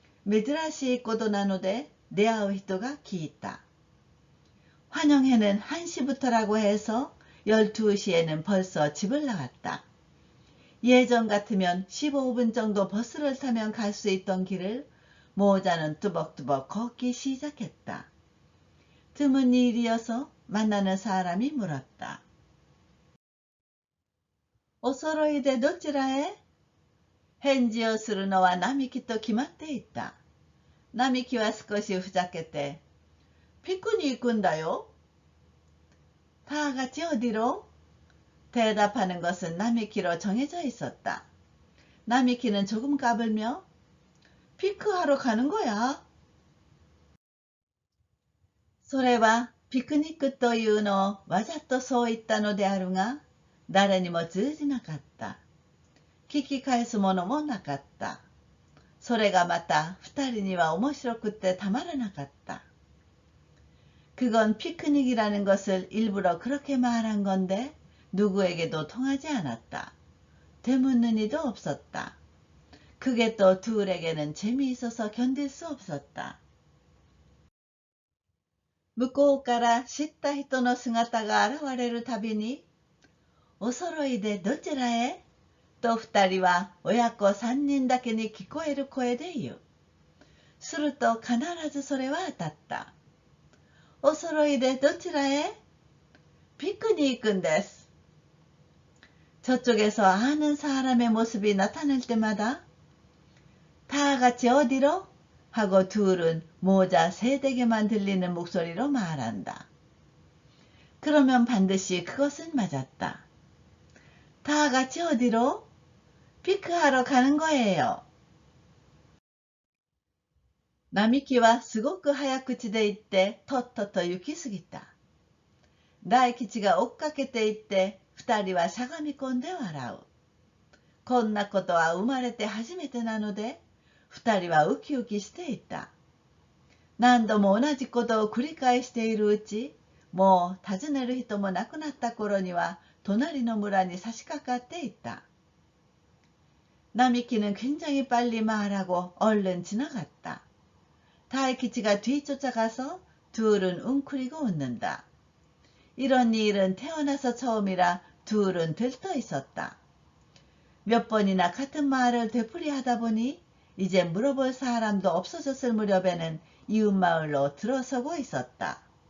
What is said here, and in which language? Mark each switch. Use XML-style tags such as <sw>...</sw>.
<ja>珍しいことなので出会う人が聞いた。</ja> <ko>환영회는 1시부터라고 해서 12시에는 벌써 집을 나갔다. 예전 같으면 15분 정도 버스를 타면 갈 수 있던 길을 모자는 뚜벅뚜벅 걷기 시작했다. 드문 일이어서 만나는 사람이 물었다.</ko> <ja>お揃いでどちらへ？返事をするのは並木と決まっていた。並木は少しふざけて、ピクに行くんだよ。</ja> <ko>다 같이 어디로? 대답하는 것은 남이키로 정해져 있었다. 남이키는 조금 까불며 피크하러 가는 거야.</ko> <ja>それはピクニックというのをわざとそう言ったのであるが、誰にも通じなかった。聞き返すものもなかった。それがまた二人には面白くってたまらなかった。</ja> <ko>그건 피크닉이라는 것을 일부러 그렇게 말한 건데 누구에게도 통하지 않았다. 되묻는 이도 없었다. 그게 또 둘에게는 재미있어서 견딜 수 없었다.</ko> <ja>向こうから知った人の姿が現れるたびに、お揃いでどちらへと二人は親子三人だけに聞こえる声で言う。すると必ずそれは当たった。お揃いでどちらへ피크닉んです.</ja> <ko>저쪽에서 아는 사람의 모습이 나타날 때마다 다 같이 어디로? 하고 둘은 모자 세대게만 들리는 목소리로 말한다. 그러면 반드시 그것은 맞았다. 다 같이 어디로? 피크하러 가는 거예요.</ko> <ja>나미키와 すごく早口で言ってとっとと行き過ぎた。大吉が追っかけていって二人はしゃがみ込んで笑う。こんなことは生まれて初めてなので二人はウキウキしていた。何度も同じことを繰り返しているうち、もう訪ねる人も亡くなった頃には隣の村に差し掛かっていた。</ja> <ko>나미키는 굉장히 빨리 말하고 얼른 지나갔다. 다이키치가 뒤쫓아가서 둘은 웅크리고 웃는다. 이런 일은 태어나서 처음이라 둘은 들떠 있었다. 몇 번이나 같은 말을 되풀이하다 보니 이제 물어볼 사람도 없어졌을 무렵에는 이웃마을로 들어서고 있었다.</ko>